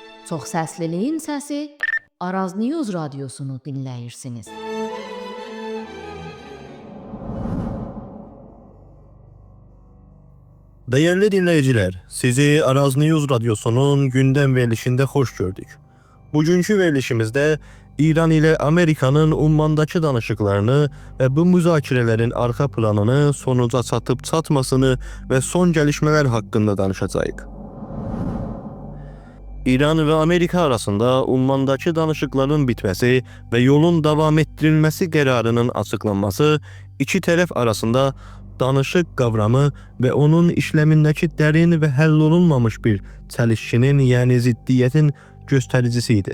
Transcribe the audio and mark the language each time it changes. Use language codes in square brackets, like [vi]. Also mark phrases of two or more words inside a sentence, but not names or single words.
[az] Çoxsəsliliyin səsi Araz News radiosunu dinləyirsiniz. [tr] Değerli dinleyiciler, sizi Araz News radyosunun gündem verilişinde hoş gördük. Bugünkü verilişimizde İran ile Amerika'nın Umman'daki danışıklarını ve bu müzakirelerin arka planını, sonuca çatıp çatmasını ve son gelişmeler hakkında danışacağız. İran ve Amerika arasında Umman'daki danışıkların bitmesi ve yolun devam ettirilmesi kararının açıklanması, iki taraf arasında danışık kavramı ve onun işlemindeki derin ve hallolunmamış bir çelişkinin yani ziddiyetin göstəricisiydi.